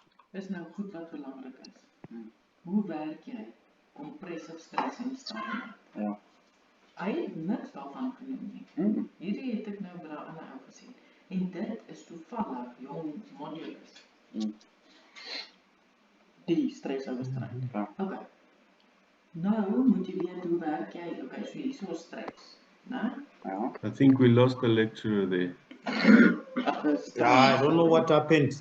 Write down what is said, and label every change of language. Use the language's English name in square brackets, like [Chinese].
[Afrikaans] Is nou goed wat belangrijk is. Hoe werk jy compressive stress en strain? Ja. Hy het niks daarvan genoem nie. Hierdie het ek nou by daai ander ou gesien. En dit is toevallig jong modulus. Die stress over strain. Ja. Okay. Nou moet jy weet hoe werk jy. Okay, so hierso is stress, né? Ja. [English] I think we lost the lecturer there. Yeah, I don't know what happened.